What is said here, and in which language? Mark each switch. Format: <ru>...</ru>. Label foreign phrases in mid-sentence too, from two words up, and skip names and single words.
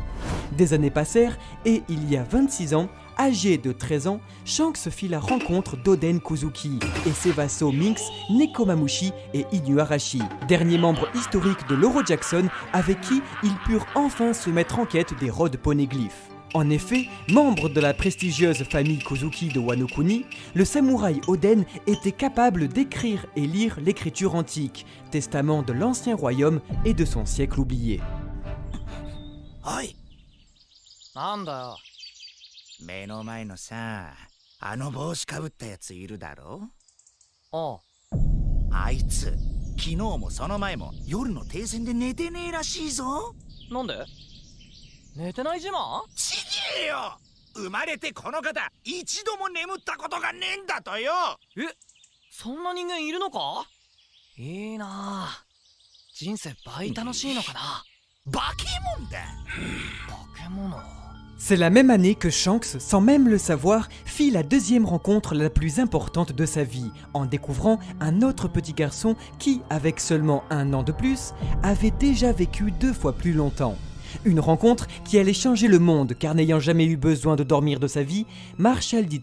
<fr>Des années passèrent et il y a 26 ans, âgé de 13 ans, Shanks fit la rencontre d'Oden Kozuki et ses vassaux Minx, Nekomamushi et Inuarashi, derniers membres historiques de l'Oro Jackson avec qui ils purent enfin se mettre en quête des rods poneglyphes. En effet, membre de la prestigieuse famille Kozuki de Wano Kuni, le samouraï Oden était capable d'écrire et lire l'écriture antique, testament de l'ancien royaume et de son siècle oublié.</fr> <ja>おい！なんだ? 目の前のさ、あの帽子かぶったやついるだろ？ああ。あいつ、昨日もその前も夜の停戦で寝てねえらしいぞ。なんで？寝てない自慢？ちげえよ！生まれてこの方、一度も眠ったことがねえんだとよ！え、そんな人間いるのか？いいなあ。人生倍楽しいのかな？化け物だ！化け物。</ja> <fr>C'est la même année que Shanks, sans même le savoir, fit la deuxième rencontre la plus importante de sa vie, en découvrant un autre petit garçon qui, avec seulement 1 an de plus, avait déjà vécu 2 fois plus longtemps. Une rencontre qui allait changer le monde car n'ayant jamais eu besoin de dormir de sa vie, Marshall D.</fr>